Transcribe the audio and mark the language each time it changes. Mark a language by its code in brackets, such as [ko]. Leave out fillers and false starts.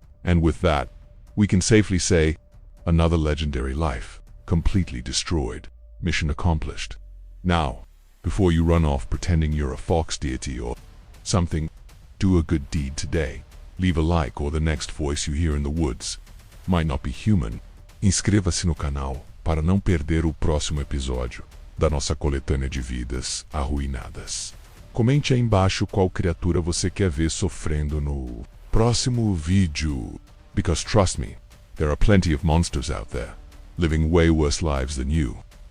[en] And with that, we can safely say, another legendary life, completely destroyed, mission accomplished. Now, before you run off pretending you're a fox deity or something, do a good deed today. Leave a like or the next voice you hear in the woods might not be human. [pt] Inscreva-se no canal para não perder o próximo episódio da nossa coletânea de vidas arruinadas. Comente aí embaixo qual criatura você quer ver sofrendo no Próximo vídeo. [en] Because trust me, there are plenty of monsters out there, living way worse lives than you.